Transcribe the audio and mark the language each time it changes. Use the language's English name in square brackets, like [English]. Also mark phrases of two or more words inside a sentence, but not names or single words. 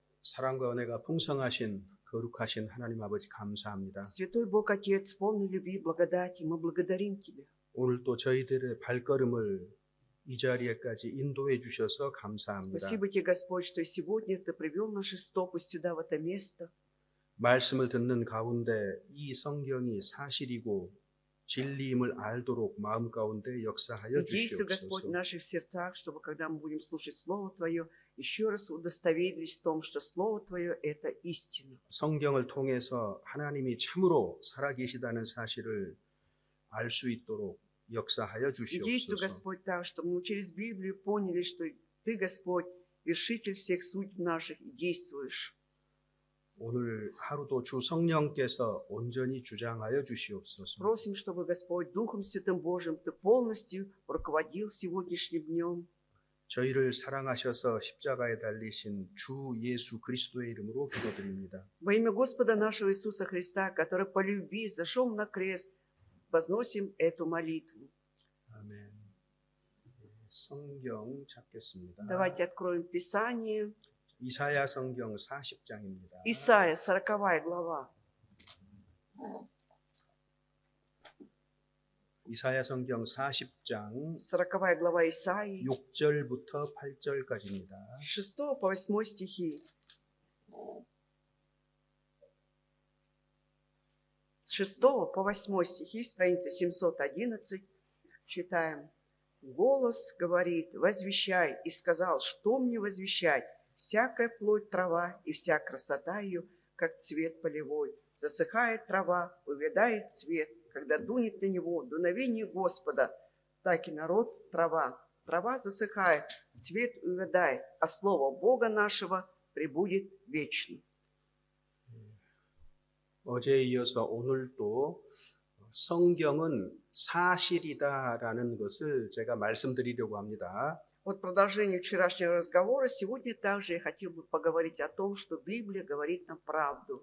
[Korean] 사랑과 은혜가 풍성하신 거룩하신 하나님 아버지 감사합니다. [Russian] Святой Бог Отец, полный любви и благодати, мы благодарим Тебя. [Korean] 오늘 또 저희들의 발걸음을 이 자리에까지 인도해 주셔서 감사합니다. [Russian] Спасибо Тебе, Господь, что сегодня Ты привел наши стопы сюда, в это место. [Korean] 말씀을 듣는 가운데 이 성경이 사실이고 진리임을 알도록 마음 가운데 역사하여 [Russian] Действуй, Господь, в [Korean] 주시옵소서. [Russian] наших сердцах, чтобы, когда мы будем слушать Слово Твое, еще раз удостоверились в том, что Слово Твое – это истина. [Korean] 성경을 통해서 하나님이 참으로 살아계시다는 사실을 알 수 있도록 역사하여 [Russian] И действуй, [Korean] 주시옵소서. [Russian] Господь, так, чтобы мы через Библию поняли, что Ты, Господь, вершитель всех судеб наших, и действуешь. [Korean] 오늘 하루도 주 성령께서 온전히 주장하여 주시옵소서. [Russian] Просим, чтобы, Господь, Духом Святым Божьим Ты полностью руководил сегодняшним днем. [Korean] 저희를 사랑하셔서 십자가에 달리신 주 예수 그리스도의 이름으로 기도드립니다. [Russian] Во имя Господа нашего Иисуса Христа, который по любви зашел на крест, возносим эту молитву. [Korean] 아멘. 성경 찾겠습니다. [Russian] Давайте откроем Писание. [Korean] 이사야 성경 40장입니다. [Russian] Исайя, 40 глава. [Korean] 이사야 성경 40장 [Russian] 40 глава Исаии, [Korean] 6절부터 8절까지입니다. [Russian] с 6 по 8 стихи. С 6 по 8 стихи, страница 711, читаем. Голос говорит: возвещай, и сказал, что мне возвещать? Всякая плоть трава, и вся красота ее, как цвет полевой. Засыхает трава, увядает цвет, когда дунет на него дуновение Господа, так и народ трава. Трава засыхает, цвет увядает, а слово Бога нашего пребудет вечно. [Korean] 어제에 이어서 오늘도 성경은 사실이다라는 것을 제가 말씀드리려고 합니다. [Russian] Вот продолжение вчерашнего разговора. Сегодня также я хотел бы поговорить о том, что Библия говорит нам правду.